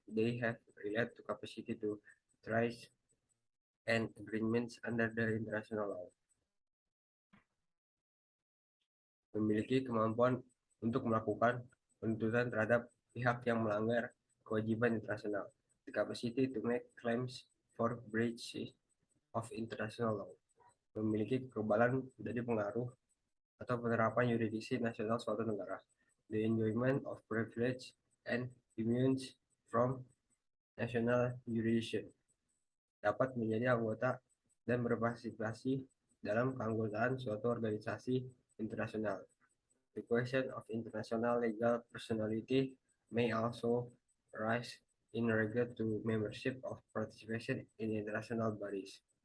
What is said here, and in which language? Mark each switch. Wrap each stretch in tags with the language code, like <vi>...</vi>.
<en>They have related to capacity to trace and agreements under the international law.</en> <id>Memiliki kemampuan untuk melakukan penuntutan terhadap pihak yang melanggar kewajiban internasional.</id> <en>The capacity to make claims for breaches of international law.</en> <id>Memiliki kekebalan dari pengaruh atau penerapan yurisdiksi nasional suatu negara.</id> <en>The enjoyment of privilege and immunity from national jurisdiction.</en> <id>Dapat menjadi anggota dan berpartisipasi dalam keanggotaan suatu organisasi internasional.</id> <en>The question of international legal personality may also arise in regard to membership of participation in international bodies.</en>